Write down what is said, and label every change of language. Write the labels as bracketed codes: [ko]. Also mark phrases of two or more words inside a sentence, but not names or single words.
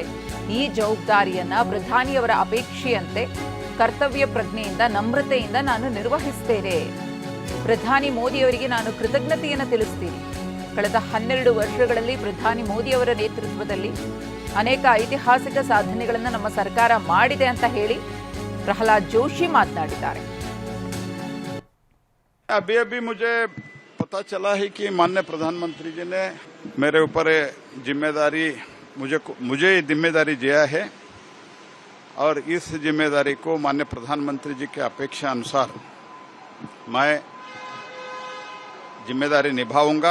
[kn] ಈ ಜವಾಬ್ದಾರಿಯನ್ನ ಪ್ರಧಾನಿಯವರ ಅಪೇಕ್ಷೆಯಂತೆ ಕರ್ತವ್ಯ ಪ್ರಜ್ಞೆಯಿಂದ, ನಮ್ರತೆಯಿಂದ ನಾನು ನಿರ್ವಹಿಸ್ತೇನೆ. ಪ್ರಧಾನಿ ಮೋದಿಯವರಿಗೆ ನಾನು ಕೃತಜ್ಞತೆಯನ್ನು ತಿಳಿಸ್ತೀನಿ. ಕಳೆದ 12 ವರ್ಷಗಳಲ್ಲಿ ಪ್ರಧಾನಿ ಮೋದಿಯವರ ನೇತೃತ್ವದಲ್ಲಿ ಅನೇಕ ಐತಿಹಾಸಿಕ ಸಾಧನೆಗಳನ್ನು ನಮ್ಮ ಸರ್ಕಾರ ಮಾಡಿದೆ ಅಂತ ಹೇಳಿ ಪ್ರಹ್ಲಾದ್ ಜೋಶಿ ಮಾತನಾಡಿದ್ದಾರೆ. [hi] अभी मुझे पता चला है कि माननीय प्रधानमंत्री जी ने मेरे ऊपर जिम्मेदारी मुझे जिम्मेदारी दिया है और इस जिम्मेदारी को माननीय प्रधानमंत्री जी के अपेक्षा अनुसार मैं जिम्मेदारी निभाऊंगा.